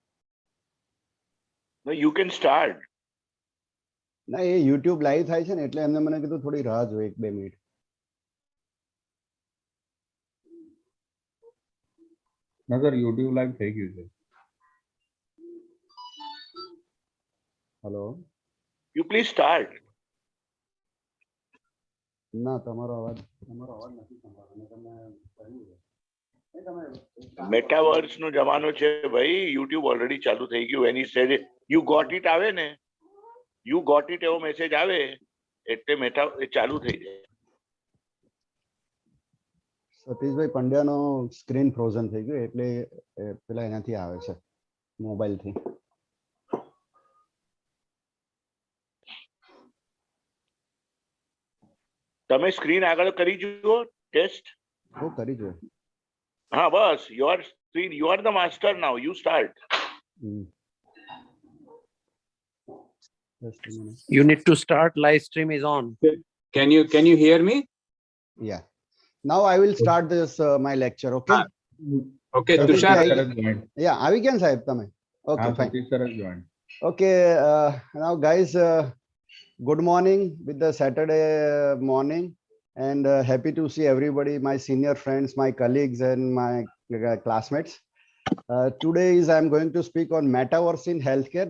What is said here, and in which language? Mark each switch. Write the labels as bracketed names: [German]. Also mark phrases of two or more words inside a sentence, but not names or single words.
[English] No, you can start. [Gujarati] ના, એ યુટ્યુબ લાઈવ થાય છે ને એટલે એમને મને કીધું થોડી રાહ જોઈએ 1-2 મિનિટ. નગર YouTube live થઈ ગયું છે. હેલો. [English] You please start. [Gujarati] ના, તમારો અવાજ નથી સંભળાતો. મેં તમને કહ્યું છે. Metaverse નો જમાનો છે ભાઈ. YouTube ઓલરેડી ચાલુ થઈ ગયું. એની [English] said you got it [Gujarati] આવે ને, [English] you got it [Gujarati] એવો મેસેજ આવે એટલે મેટા ચાલુ થઈ જાય. સતીશભાઈ પંડ્યાનો [English] screen frozen [Gujarati] થઈ ગયું એટલે પેલા એનાથી આવે છે, મોબાઈલથી. તમે સ્ક્રીન આગળ કરી જુઓ ટેસ્ટ. હું કરી જોયું. હા બસ, [English] your screen, you are the master now, you start. Just a minute. You need to start. Live stream is on. Can you hear me? Yeah. Now I will start this my lecture. Okay. Okay, Satish Tushar bhai, sir has joined. Yeah, [Gujarati] આવી ગયા સાહેબ તમે? [English] Okay, fine. Satish sir has joined. Okay, now guys, good morning with the Saturday morning, and happy to see everybody, my senior friends, my colleagues, and my classmates. Today I'm going to speak on metaverse in healthcare.